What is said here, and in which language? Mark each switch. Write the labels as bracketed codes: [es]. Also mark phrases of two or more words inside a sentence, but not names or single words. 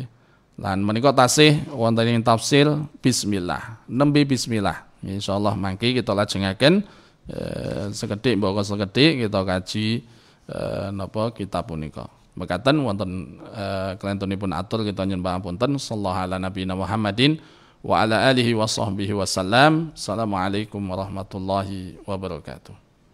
[jv] Lan menika tasih wonten ing tafsir bismillah, nembe bismillah. Insyaallah mangke kita lajengaken sekedhik mboko sekedhik kita kaji napa kitab punika. Mekaten wonten kelentunipun atur kita nyuwun pangapunten [ar] صلى الله على نبينا محمد وعلى آله وصحبه وسلم. السلام عليكم ورحمة الله وبركاته.